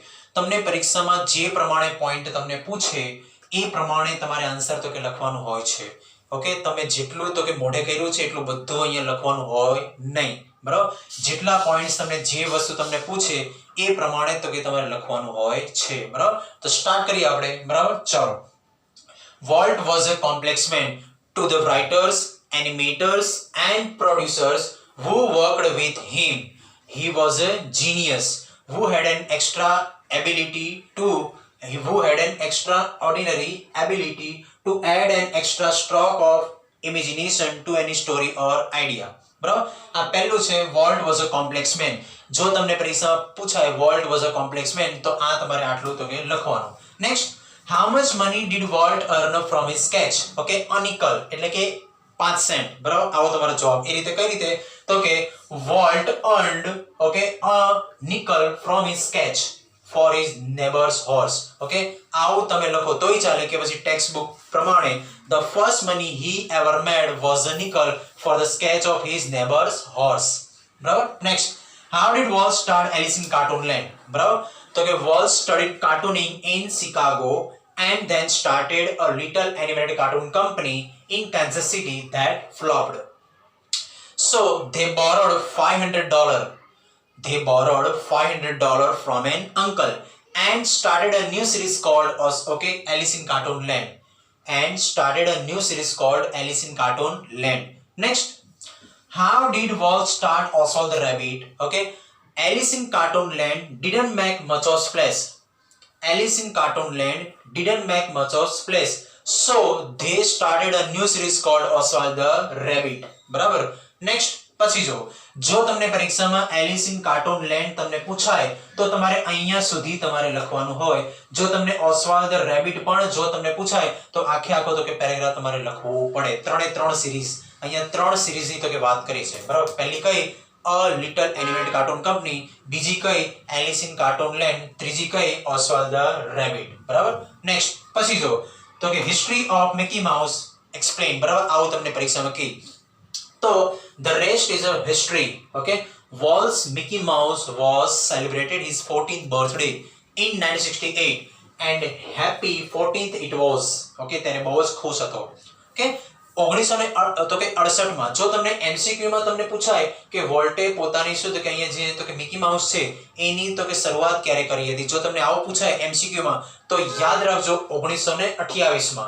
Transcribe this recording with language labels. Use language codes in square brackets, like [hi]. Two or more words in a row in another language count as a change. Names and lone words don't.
[gu] તમને પરીક્ષામાં જે પ્રમાણે પોઈન્ટ તમને પૂછે એ પ્રમાણે તમારે આન્સર તો કે લખવાનું હોય છે. ઓકે, તમે જેટલું તો કે મોઢે કર્યું છે એટલું બધું અહીંયા લખવાનું હોય નહીં, બરાબર. જેટલા પોઈન્ટ્સ તમને જે વસ્તુ તમને પૂછે એ પ્રમાણે તો કે તમારે લખવાનું હોય છે, બરાબર. તો સ્ટાર્ટ કરીએ આપણે, બરાબર. ચલો. [en] Walt was a complex man to the writers, animators and producers who worked with him. He was a genius who had an extraordinary ability to add an extra stroke of imagination to any story or idea. [gu] બરાબર, આ પહેલું છે [en] Walt was a complex man. [gu] જો તમને પરીક્ષામાં પૂછાય [en] Walt was a complex man [gu] તો આ તમારે આટલું તો કે લખવાનું. નેક્સ્ટ, [en] how much money did Walt earn from his sketch? [gu] ઓકે, [en] a nickel [gu] એટલે કે 5 સેન્ટ, બરાબર. આવો તમારો જવાબ. એ રીતે કઈ રીતે તો કે [en] Walt earned a nickel from his sketch for his neighbor's horse. [gu] ઓકે, આવું તમે લખો તોય ચાલે કે પછી ટેક્સ્ટ બુક પ્રમાણે [en] the first money he ever made was a nickel for the sketch of his neighbor's horse. [gu] બરાબર. નેક્સ્ટ, [en] how did Walt start Alice in Cartoonland? [gu] બરાબર, તો કે [en] Walt studied cartooning in Chicago and then started a little animated cartoon company in Kansas City that flopped. So they borrowed $500. They borrowed $500 from an uncle and started a new series called Alice in Cartoonland. Next, how did Walt start Oswald the Rabbit? Okay, Alice in Cartoonland didn't make much of splash. So they started a new series called Oswald the Rabbit. [gu] બરાબર. નેક્સ્ટ, પછી જો તમને પરીક્ષામાં એલિસ ઇન કાર્ટૂનલેન્ડ તમને પૂછાય તો તમારે અહીંયા સુધી તમારે લખવાનું હોય. જો તમને ઓસ્વાલ્ડ ધ રેબિટ પણ જો તમને પૂછાય તો આખો તો કે પેરેગ્રાફ તમારે લખવું પડે. 3 સિરીઝ, અહીંયા 3 સિરીઝની તો કે વાત કરી છે, બરાબર. પહેલી કઈ A Little Animated Cartoon Company, બીજી કઈ Alice in Cartoonland, ત્રીજી કઈ Oswald the Rabbit, બરાબર. [en] નેક્સ્ટ, [gu] પછી તો કે [en] History of Mickey Mouse explain, [gu] બરાબર. આવું તમને પરીક્ષામાં કહી તો [en] the rest is a history. Okay, Walt's Mickey Mouse was celebrated his 14th birthday in 1968 and happy 14th it was. [gu] Okay, તેને બહુ જ ખુશ હતો. Okay, 1968 માં જો તમને એમસીક્યુ માં તમને પૂછાય કે વોલ્ટે પોતાની શું તો કે અહીંયા જે તો કે મિકી માઉસ છે એની તો કે શરૂઆત ક્યારે કરી હતી, જો તમને આવું પૂછાય એમસીક્યુ માં તો યાદ રાખજો 1928 માં.